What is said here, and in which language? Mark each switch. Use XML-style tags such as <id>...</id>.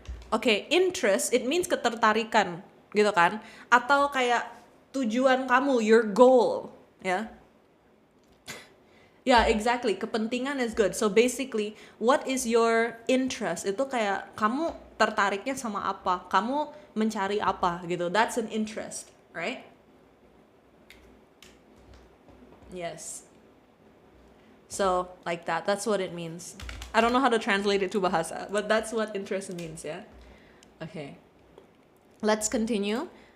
<en>Okay, interest it means</en> <id>ketertarikan gitu kan? Atau kayak tujuan kamu,</id> <en>your goal,</en> <id>ya.</id> <en>Yeah, exactly. Kepentingan is good. So basically, what is your interest?</en> <id>Itu kayak kamu tertariknya sama apa? Kamu mencari apa gitu.</id> <en>That's an interest, right? Yes. So, like that. That's what it means. I don't know how to translate it to bahasa, but that's what interest means, yeah? Okay. Let's continue.</en>